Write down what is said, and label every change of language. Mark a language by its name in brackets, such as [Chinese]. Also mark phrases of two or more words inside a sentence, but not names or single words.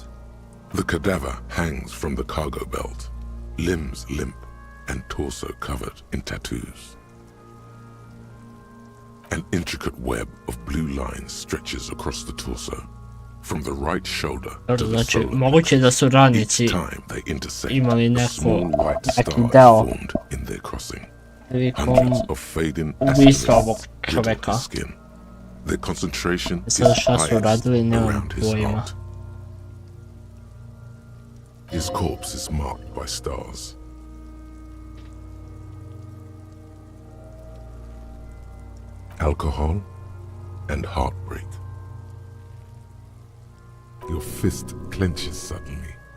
[English] The cadaver hangs from the cargo belt, limbs limp and torso covered in tattoos. An intricate web of blue lines stretches across the torso, from the right shoulder to the [Serbian] Znači, [English] solar [Serbian] moguće da su radnici [English] Each time they intersect, [Serbian] imali a neko, [English] small white [Serbian] neki [English] star is [Serbian] deo [English] formed in their crossing. [Serbian] prilikom [English] Hundreds of fading [Serbian] ubijstva ovog [English] asteroids riddle [Serbian] čoveka. [English] his skin. Their concentration is [Serbian] Sada šta su [English] highest [Serbian] radili, nemam [English] around his [Serbian] pojma. [English] heart. His corpse is marked by stars. Alcohol and heartbreak. Your fist clenches suddenly.